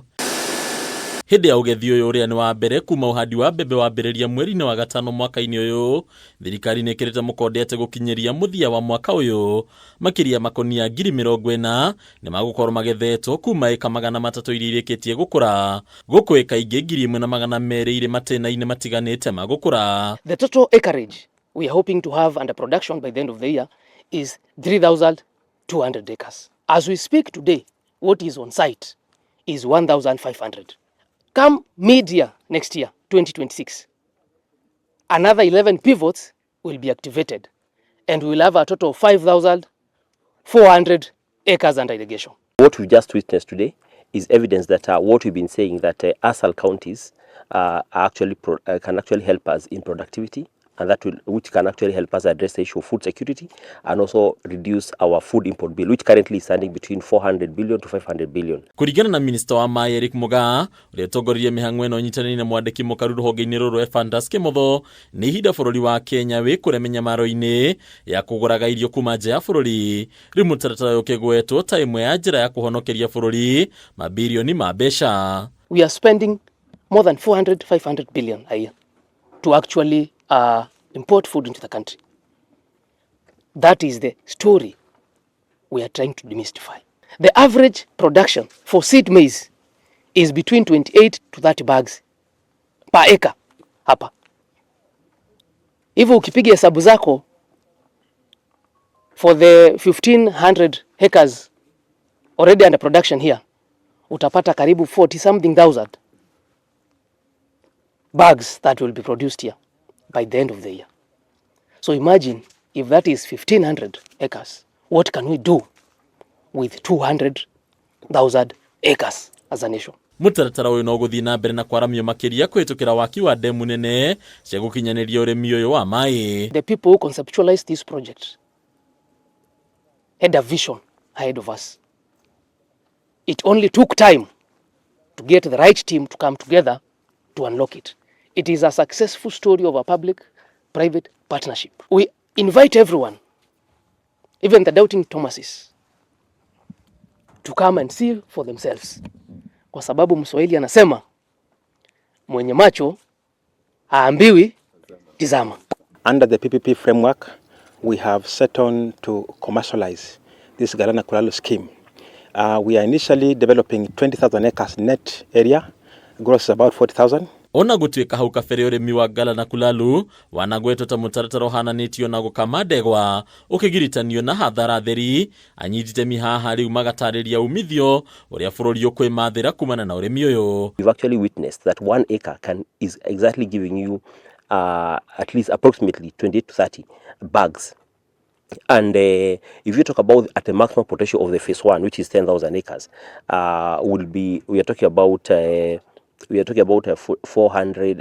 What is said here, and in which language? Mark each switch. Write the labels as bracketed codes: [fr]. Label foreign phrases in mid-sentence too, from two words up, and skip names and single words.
[ki] Hĩndĩ ya ugethi ũyũ ũrĩa nĩ wa mbere kuma ũhandi wa mbembe wambĩrĩria mweri-inĩ wa gatano mwaka-inĩ ũyũ, thirikari nĩ ĩkĩrĩte mũkonde atĩ gũkinyĩria mũthia wa mwaka ũyũ makiri ya makunia 40,000 nĩ magũkorwo magethetwo kuma ĩka 300 iria irĩkĩtie gũkũra, gũkũ ĩka ingĩ 1,200 irĩ matĩna-inĩ matiganĩte ma gũkũra. [en] The total acreage we are hoping to have under production by the end of the year is 3,200 acres. As we speak today, what is on site is 1,500. Come mid-year next year, 2026, another 11 pivots will be activated and we will have a total of 5,400 acres under irrigation. What we just witnessed today is evidence that what we've been saying, that ASAL counties can actually help us in productivity, and which can actually help us address the issue of food security and also reduce our food import bill, which currently is standing between 400 billion to 500 billion. [ki] Kuringana na Minista wa MAAI MUGAA, uria tongoririe mihango ino nyitanĩire na mwandĩki mũkaru rũhonge-inĩ rũrũ Evandas Kĩmotho, nĩ ihinda bũrũri wa Kenya wĩ kũremenya maro-inĩ ya kũgũraga irio kuma nja ya bũrũri. Rĩu mũtaratara ũyũ ũkĩgwetwo ta ĩmwe ya njĩra ya kũhonokeria bũrũri mabilioni ma mbeca. [en] We are spending more than 500 billion a year to actually import food into the country. That is the story we are trying to demystify. The average production for seed maize is between 28 to 30 bags per acre hapa. [sw] Hivyo ukipiga hesabu zako [en] for the 1,500 acres already under production here, [sw] utapata karibu [en] 40,000 bags that will be produced here by the end of the year. So imagine if that is 1,500 acres, what can we do with 200,000 acres as a nation? [ki] Mũtaratara ũyũ no gũthiĩ na mbere na kwaramio makĩria kũhĩtũkĩra waki wa ndemu nene cia gũkinyanĩria ũrĩmi ũyũ wa maĩ. [en] The people who conceptualized this project had a vision ahead of us. It only took time to get the right team to come together to unlock it. It is a successful story of a public-private partnership. We invite everyone, even the doubting Thomases, to come and see for themselves. [sw] Kwa sababu Mswahili anasema mwenye macho haambiwi tizama. [en] Under the PPP framework, we have set on to commercialize this Galana Kulalu scheme. We are initially developing 20,000 acres net area, gross about 40,000. [ki] Ona gũtuĩka hau kabere ũrĩmi wa Galana Kulalu wanagwetwo ta mũtaratara ũhananĩtio na gũkama ndegwa ũkĩgiritanio na hathara theri, anyitite mihaha rĩu magatarĩria umithio ũrĩa bũrũri ũkwĩmathĩra kumana na ũrĩmi ũyũ. [en] We've actually witnessed that 1 acre is exactly giving you at least approximately 20 to 30 bags. And if you talk about at the maximum potential of the phase 1, which is 10,000 acres, we are talking about 400.